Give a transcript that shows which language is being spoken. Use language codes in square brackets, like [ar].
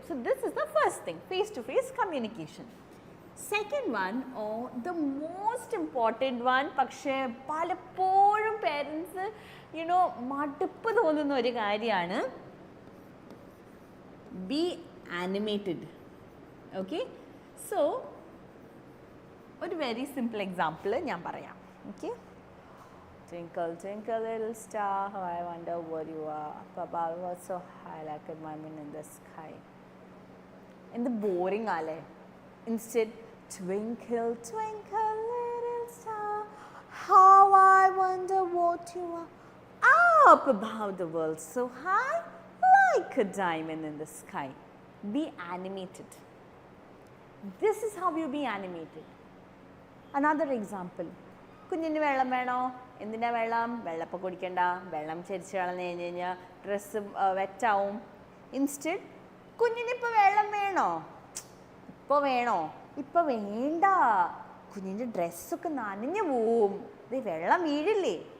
[en] So this is the first thing, face-to-face communication. Second one, the most important one, [ml] പക്ഷേ പലപ്പോഴും parents മടുപ്പ് തോന്നുന്ന ഒരു കാര്യമാണ്, [en] Be animated. [ml] ഓക്കെ, സോ ഒരു [en] very simple example [ml] ഞാൻ പറയാം. Okay, [en] Twinkle, twinkle, little star, how I wonder where you are. Up above, was so high, like a diamond in the sky. In the boring, ale. Instead, twinkle, twinkle, little star, how I wonder what you are. Up above the world, so high, like a diamond in the sky. Be animated. This is how you be animated. Another example. [ml] കുഞ്ഞിന് വെള്ളം വേണോ? എന്തിനാ വെള്ളം? വെള്ളപ്പം കുടിക്കണ്ട, വെള്ളം ചരിച്ച് കളഞ്ഞു കഴിഞ്ഞ് കഴിഞ്ഞാൽ ഡ്രസ്സ് വെറ്റാവും. ഇൻസ്റ്റഡ് കുഞ്ഞിനിപ്പോൾ വെള്ളം വേണോ? ഇപ്പോൾ വേണോ? ഇപ്പോൾ വേണ്ട, കുഞ്ഞിൻ്റെ ഡ്രസ്സൊക്കെ നനഞ്ഞു പോവും, ഇത് വെള്ളം വീഴില്ലേ.